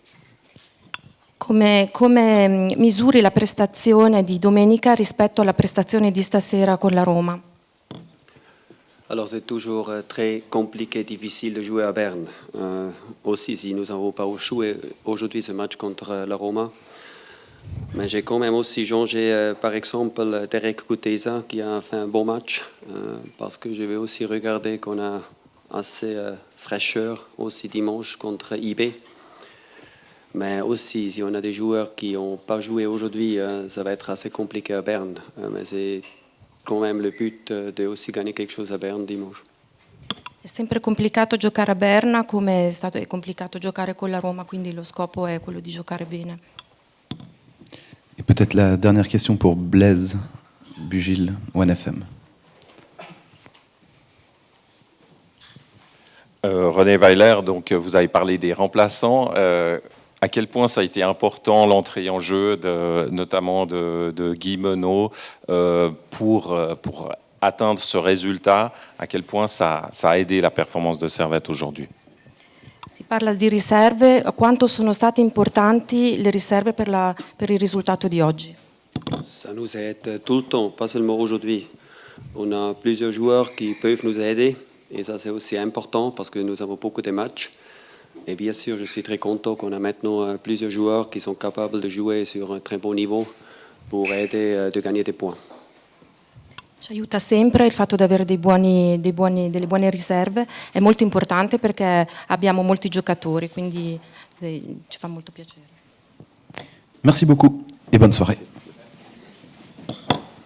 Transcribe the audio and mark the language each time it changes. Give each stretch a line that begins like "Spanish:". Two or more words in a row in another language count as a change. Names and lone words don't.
Italian: Come misuri la prestazione di domenica rispetto alla prestazione di stasera con la Roma?
French: Alors c'est toujours très compliqué, difficile de jouer à Berne. Aussi, si nous n'avons pas joué aujourd'hui ce match contre la Roma. Mais j'ai quand même aussi changé, par exemple, Derek Kuteza qui a fait un bon match. Parce que je vais aussi regarder qu'on a assez fraîcheur aussi dimanche contre IB. Mais aussi, si on a des joueurs qui n'ont pas joué aujourd'hui, ça va être assez compliqué à Berne. Mais c'est quand même le but de aussi gagner quelque chose à Berne dimanche.
Italian: È sempre complicato giocare a Berna come è complicato giocare con la Roma, quindi lo scopo è quello di giocare bene.
French: Et peut-être la dernière question pour Blaise Bugil, ONFM. René Weiler, donc vous avez parlé des remplaçants. À quel point ça a été important l'entrée en jeu, notamment de Guy Menot, pour atteindre ce résultat? À quel point ça a aidé la performance de Servette aujourd'hui?
Italian: Si parla di riserve, quanto sono state importanti le riserve per il risultato di oggi?
French: Ça nous aide tout le temps, pas seulement aujourd'hui. On a plusieurs joueurs qui peuvent nous aider et ça c'est aussi important parce que nous avons beaucoup de matchs. Et bien sûr, je suis très content qu'on a maintenant plusieurs joueurs qui sont capables de jouer sur un très bon niveau pour aider de gagner des points.
Italian: Ci aiuta sempre il fatto di avere delle buone riserve, è molto importante perché abbiamo molti giocatori, quindi ci fa molto piacere.
French: Merci beaucoup et bonne soirée.